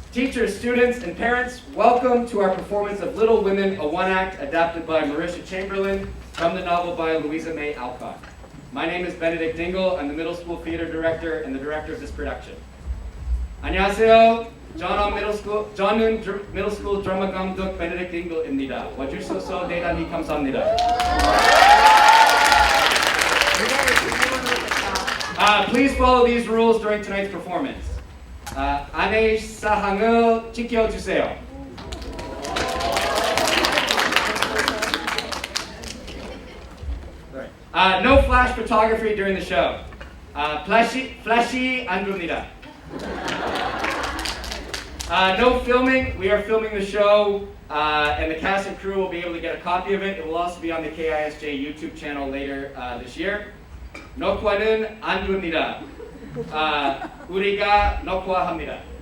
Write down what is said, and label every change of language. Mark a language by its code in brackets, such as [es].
[en] Teachers, students, and parents, welcome to our performance of Little Women, a one-act adapted by Marisha Chamberlain from the novel by Louisa May Alcott. My name is Benedict Dingle. I'm the middle school theater director and the director of this production. [ko] 안녕하세요. 저는 middle school drama 감독 Benedict Dingle입니다. 와주셔서 대단히 감사합니다. [en] Please follow these rules during tonight's performance. [ko] 안내 사항을 지켜주세요. [en] No flash photography during the show. [ko] Flashy 안 됩니다. [en] No filming. We are filming the show, and the cast and crew will be able to get a copy of it. It will also be on the KISJ YouTube channel later this year. [ko] 녹화는 안 됩니다. 우리가 녹화합니다.